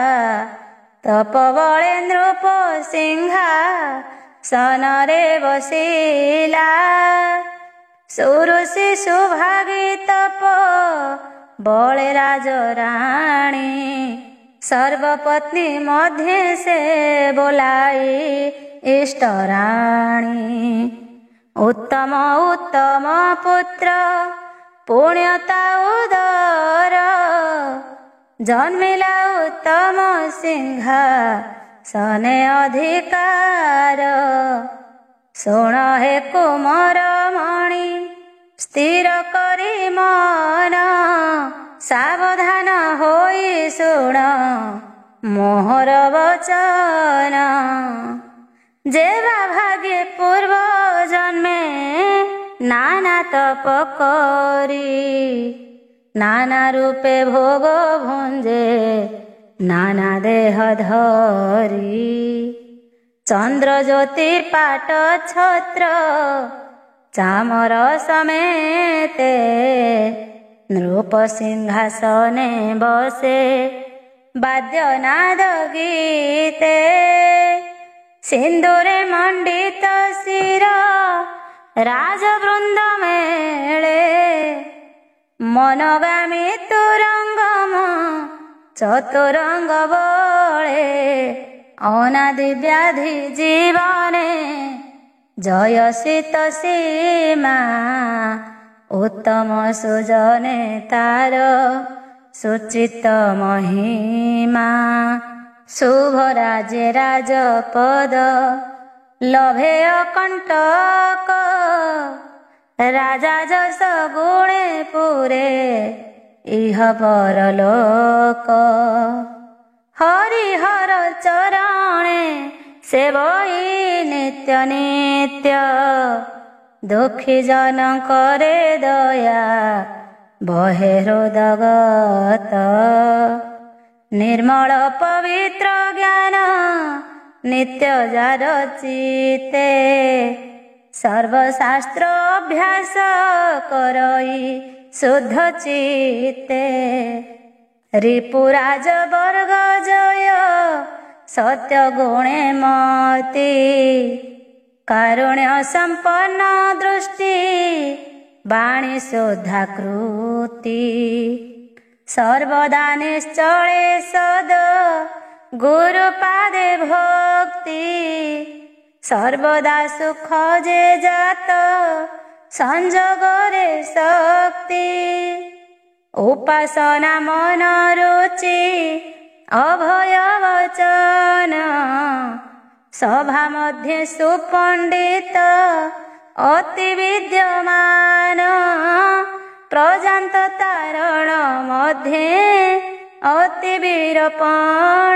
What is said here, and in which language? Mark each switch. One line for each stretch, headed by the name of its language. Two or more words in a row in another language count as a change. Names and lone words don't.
Odia: ତପ ବଳେ ନୃପ ସିଂହା ସନରେ ବସିଲା ସୁରୁଷି ସୁଭାଗୀ ତପ ବଳେ ରାଜରାଣୀ ସର୍ବପତ୍ନୀ ମଧ୍ୟେ ସେ ବୋଲାଇ ଇଷ୍ଟରାଣୀ ଉତ୍ତମ ଉତ୍ତମ ପୁତ୍ର ପୁଣ୍ୟତା ଉଦର ଜନ୍ମିଲା ଉତ୍ତମ ସିଂହା ସନେ ଅଧିକାର ଶୁଣ ହେ କୁମାର ମଣି ସ୍ଥିର କରି ମନ ସାବଧାନ ହୋଇ ଶୁଣ ମୋହର ବଚନ ଜେବା ଭାଗ୍ୟେ ପୂର୍ବ ଜନ୍ମେ ନାନା ତପ କରି ନାନା ରୂପେ ଭୋଗ ଭୁଞ୍ଜେ ନାନା ଦେହ ଧରି ଚନ୍ଦ୍ର ଜ୍ୟୋତି ପାଟ ଛତ୍ର ଚାମର ସମେତେ ନୃପ ସିଂହାସନେ ବସେ ବାଦ୍ୟନାଦ ଗୀତେ ସିନ୍ଦୂରେ ମଣ୍ଡିତ ଶିର ରାଜବୃନ୍ଦ ମେଳେ ମନୋଗାମୀ ତୁରଙ୍ଗମ ଚତୁରଙ୍ଗ ବଳେ ଅନାଦି ବ୍ୟାଧି ଜୀବନେ ଜୟସିତ ସୀମା ଉତ୍ତମ ସୁଜନେ ତାର ସୁଚିତ ମହିମା ଶୁଭ ରାଜ୍ୟ ରାଜପଦ ଲଭେ କଣ୍ଟକ ରାଜା ଜସ ଗୁଣେ ପୁରେ ଇହ ପରଲୋକ ହରିହର ଚରଣେ ସେବଇ ନିତ୍ୟ ନିତ୍ୟ ଦୁଖୀ ଜନ କରେ ଦୟା ବହେ ହୃଦଗତ ନିର୍ମଳ ପବିତ୍ର ଜ୍ଞାନ ନିତ୍ୟ ଜାର ଚିତେ ସର୍ବଶାସ୍ତ୍ର ଅଭ୍ୟାସ କରଇ ଶୁଦ୍ଧ ଚିତେ ରିପୁରାଜ ବର୍ଗ ଜୟ ସତ୍ୟ ଗୁଣେ ମତି କାରୁଣ୍ୟ ସମ୍ପନ୍ନ ଦୃଷ୍ଟି ବାଣୀ ଶୁଦ୍ଧାକୃତି ସର୍ବଦା ନିଶ୍ଚଳେ ସଦ ଗୁରୁପାଦେ ଭକ୍ତି ସର୍ବଦା ସୁଖ ଜେ ଜାତ ସଂଯୋଗରେ ଶକ୍ତି ଉପାସନା ମନ ରୁଚି ଅଭୟ ବଚନ ସଭା ମଧ୍ୟେ ସୁପଣ୍ଡିତ ଅତି ବିଦ୍ୟମାନ ପ୍ରଜାନ୍ତ ତାରଣ ମଧ୍ୟେ ଅତି ବୀରପଣ।